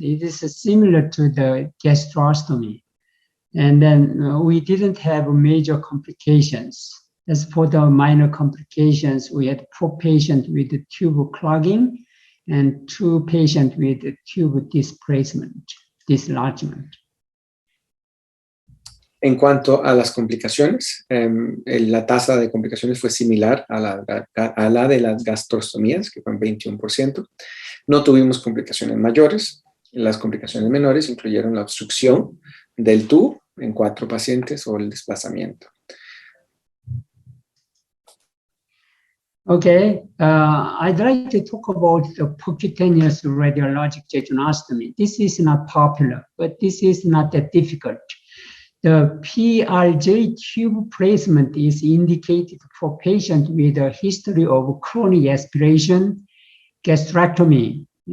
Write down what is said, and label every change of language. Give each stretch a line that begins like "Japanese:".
English: It is similar to the gastrostomy. And then we didn't have major complications. As for the minor complications, we had 4 patients with tube clogging and 2 patients with tube dislodgement.
Spanish: En cuanto a las complicaciones, la tasa de complicaciones fue similar a la de las gastrostomías, que fue en 21%. No tuvimos complicaciones mayores. Las complicaciones menores incluyeron la obstrucción del tubo en 4 pacientes o el desplazamiento.
English: Okay, I'd like to talk about the percutaneous radiologic jejunostomy. This is not popular, but this is not that difficult. The PRJ tube placement is indicated for patients with a history of chronic aspiration, gastrectomy.